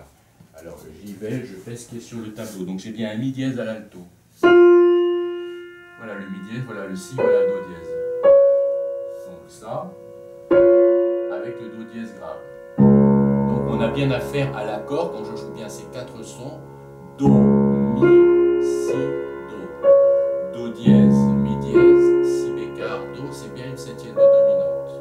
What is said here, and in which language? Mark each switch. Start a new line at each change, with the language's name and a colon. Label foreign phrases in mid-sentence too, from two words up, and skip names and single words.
French: Alors j'y vais, je fais ce qui est sur le tableau. Donc j'ai bien un Mi dièse à l'alto. Voilà le Mi dièse, voilà le Si, voilà le Do dièse. Donc ça, avec le Do dièse grave. Donc on a bien affaire à l'accord, quand je joue bien ces quatre sons, Do, Mi, Si, Do. Do dièse, Mi dièse, Si bécard, Do, c'est bien une septième de dominante.